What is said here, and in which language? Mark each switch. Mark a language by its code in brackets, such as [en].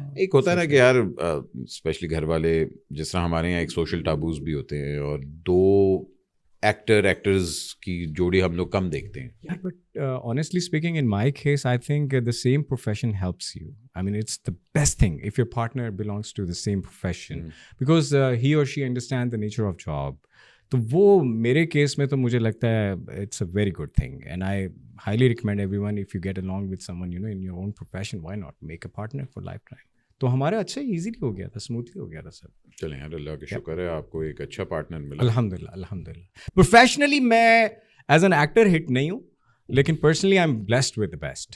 [ur] ایک ہوتا ہے نا کہ یار اسپیشلی گھر والے, جس طرح ہمارے یہاں ایک سوشل ٹابوز بھی ہوتے ہیں اور 2 ایکٹرز کی جوڑی ہم لوگ کم دیکھتے ہیں. [en] Yeah, but honestly speaking, in my case, I think the same profession helps you. I mean, it's the best thing if your partner belongs to the same profession, because he or she understands the nature of job. [ur] تو وہ میرے case میں تو مجھے لگتا ہے [en] It's a very good thing, and I highly recommend everyone of you get along with someone you know in your own profession, why not make a partner for lifetime. [ur] تو ہمارا اچھا easily ہو گیا تھا, smoothly ہو گیا تھا سب. چلیں یار اللہ کا شکر ہے آپ کو ایک اچھا پارٹنر ملا. الحمد للہ الحمد للہ. پروفیشنلی میں ایز این ایکٹر ہٹ نہیں ہوں, لیکن [en] Personally I am blessed with the best.